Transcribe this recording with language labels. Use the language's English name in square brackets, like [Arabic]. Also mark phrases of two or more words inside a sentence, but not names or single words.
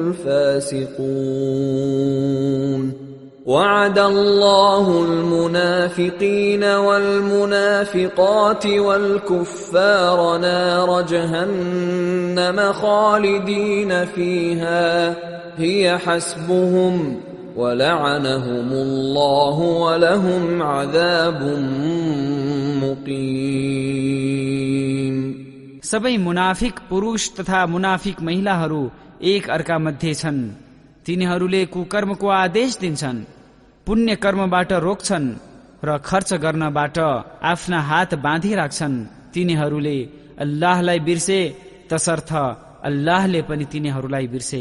[Arabic] الفاسقون وعد الله المنافقين والمنافقات والكفار نار جهنم خالدين فيها هي حسبهم ولعنهم الله ولهم عذاب مقيم। [Nepali] सबै मुनाफिक पुरुष तथा मुनाफिक महिलाहरू एक अर्का मध्ये छन्। तिनीहरूले कुकर्मको आदेश दिन्छन्, पुण्य कर्मबाट रोक्छन् र खर्च गर्नबाट आफ्ना हात बाँधिराख्छन्। तिनीहरूले अल्लाहलाई बिर्से तसर्थ अल्लाहले पनि तिनीहरूलाई बिर्से।